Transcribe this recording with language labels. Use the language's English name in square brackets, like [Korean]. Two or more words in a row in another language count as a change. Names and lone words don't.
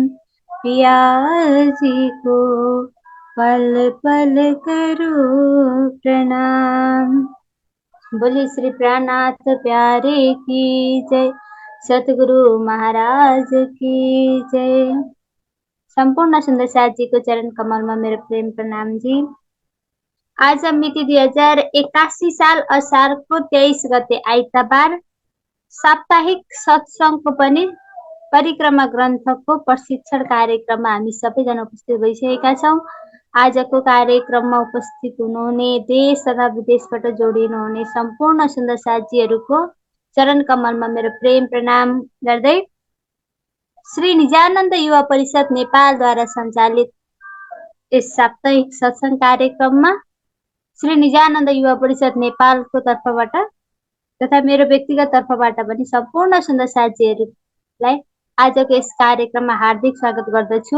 [Hindi] पिया जी को पल पल करूं प्रणाम। बोले श्री प्राणनाथ प्यारे की जय, सतगुरु महाराज की जय। संपूर्ण सुंदर साथ जी को चरण कमल में मेरा प्रेम प्रणाम जी। [Nepali] आज हम मिति 2081 साल असार को 23 गते आइतबार साप्ताहिक सत्संगको पनि परिक्रमा ग्रन्थको प्रशिक्षण कार्यक्रममा हामी सबैजना उपस्थित भइसकेका छौँ। आजको कार्यक्रममा उपस्थित हुनुहुने देश तथा विदेशबाट जोडिनुहुने सम्पूर्ण सुन्दर साथीहरूको चरण कमलमा मेरो प्रेम प्रणाम गर्दै श्री निजानन्द युवा परिषद नेपालद्वारा सञ्चालित यस साप्ताहिक सत्संग कार्यक्रममा श्री निजानन्द युवा परिषद नेपालको तर्फबाट तथा मेरो व्यक्तिगत तर्फबाट पनि सम्पूर्ण सुन्दर साथीहरूलाई आजको इस कार्यक्रममा हार्दिक स्वागत गर्दछु।